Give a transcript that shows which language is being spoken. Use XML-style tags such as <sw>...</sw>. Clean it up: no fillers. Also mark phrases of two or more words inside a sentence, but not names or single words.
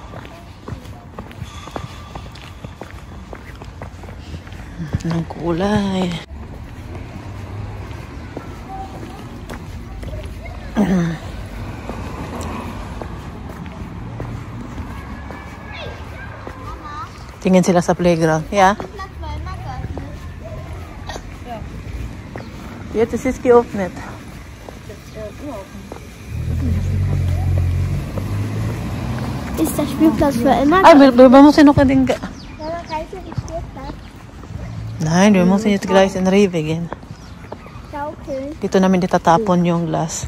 <tl>Ng kulay. Tingin sila sa playground.</tl> <de>Yeah. Ja, das ist geöffnet. Ist der Spielplatz für immer? Ay, wir müssen noch den... Ja, dann reicht ja die Spielplatz. Nein, wir müssen jetzt gleich in Rewe gehen. Ja, okay.</de> <tl>Dito namin itatapon yung glass.</tl>